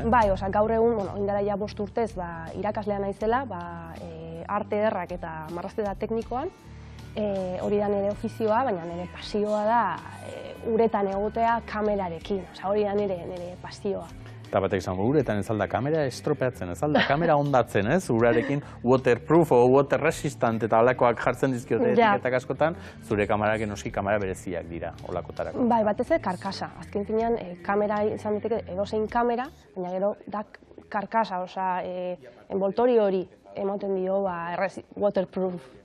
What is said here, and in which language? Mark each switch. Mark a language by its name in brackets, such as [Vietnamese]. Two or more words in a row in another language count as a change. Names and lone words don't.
[Basque] Bai, gaur egun, indara ja 5 urtez, irakaslea naizela, arte ederrak eta marrazketa teknikoan, hori da nire ofizioa, baina nire pasioa da uretan egotea kamerarekin, hori da nire pasioa. Eta batek izango, uretan ez alda kamera estropeatzen, ez alda kamera ondatzen, ez? Urarekin waterproof o [English] water resistant [Basque] eta olakoak jartzen dizkiote etiketak askotan, zure kamarak enoski kamera bereziak dira olakotarako. Bai, batez ere karkasa. Azken finean, kamera izan diteke edozein kamera, baina gero da karkasa, envoltorio hori emoten dio waterproof.